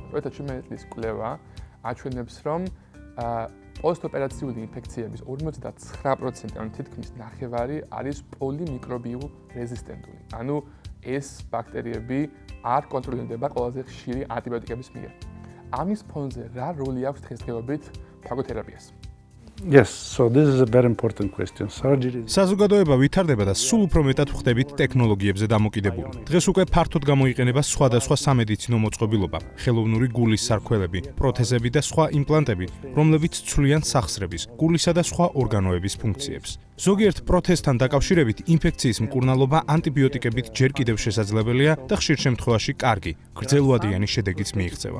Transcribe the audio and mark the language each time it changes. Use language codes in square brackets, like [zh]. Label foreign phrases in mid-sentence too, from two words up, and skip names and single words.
[ka] როდესაც ჩვენთვის კვლევა აჩვენებს, რომ პოსტოპერაციული ინფექციების 59%, ან თითქმის ნახევარი არის პოლიმიკრობიულ რეზისტენტული. ანუ ეს ბაქტერიები არ კონტროლირდება ყველაზე ხშირი ანტიბიოტიკების მიერ. ამის ფონზე რა როლი აქვს დღესდღეობით ფაგოთერაპიას? [en] Yes, so this is a very important question. Surgery. [ka] საზოგადოება ვითარდება და სულ უფრო მეტად ვხდებით ტექნოლოგიებზე დამოკიდებული. დღეს უკვე ფართოდ გამოიყენება სხვადასხვა სამედიცინო მოწყობილობა, ხელოვნური გულის სარქველები, პროთეზები და სხვა იმპლანტები, რომლებიც ცვლიან სახსრების, გულისა და სხვა ორგანოების ფუნქციებს. ზოგიერთ პროცესთან დაკავშირებით ინფექციის მკურნალობა ანტიბიოტიკებით ჯერ კიდევ შესაძლებელია და ხშირ შემთხვევაში კარგი, გრძელვადიანი შედეგიც მიიღწევა.